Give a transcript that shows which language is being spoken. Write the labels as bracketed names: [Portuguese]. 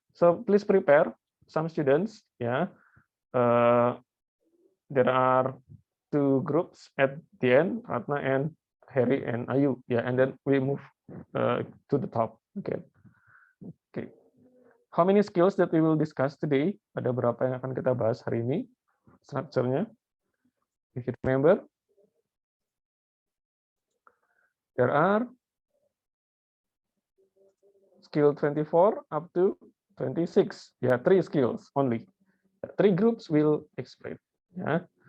[English] So please prepare some students. Yeah. There are 2 groups at the end, Ratna and Harry and Ayu. Yeah, and then we move to the top. Okay. Okay. How many skills that we will discuss today? [Indonesian] Ada berapa yang akan kita bahas hari ini? Structure-nya. [English] If you remember, there are skill 24 up to 26. Yeah, 3 skills only. 3 groups will explain. Yeah.